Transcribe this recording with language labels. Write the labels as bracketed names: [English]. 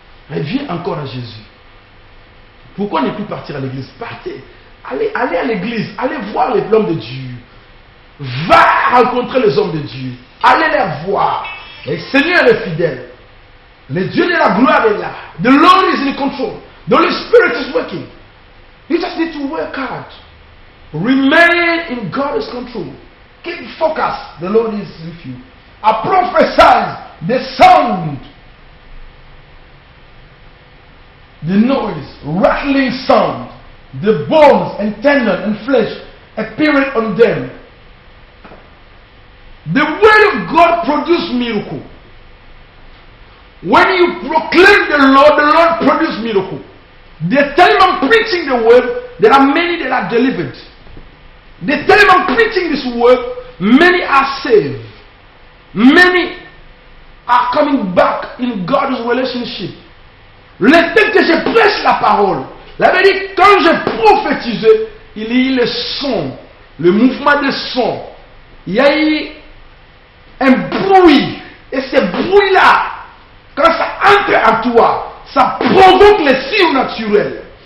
[French] Reviens encore à Jésus. Pourquoi ne plus partir à l'église? Partez. Allez à l'église. Allez voir les hommes de Dieu. Va rencontrer les hommes de Dieu. Allez les voir. Le Seigneur est fidèle. Le Dieu de la gloire est là. [English] The Lord is in control. The Holy Spirit is working. You just need to work hard. Remain in God's control. Keep focus. The Lord is with you. I prophesy the sound, the noise, rattling sound, the bones and tendon and flesh appearing on them. The word of God produces miracle. When you proclaim the Lord produces miracle. The time I'm preaching the word, there are many that are delivered. The time I'm preaching this word, many are saved. Many are coming back in God's relationship. [French] Le temps que je prêche la parole, la vérité, quand je prophétise, il y a eu le son, le mouvement de son. Il y a eu un bruit. Et ce bruit-là, quand ça entre en toi, ça provoque le surnaturel.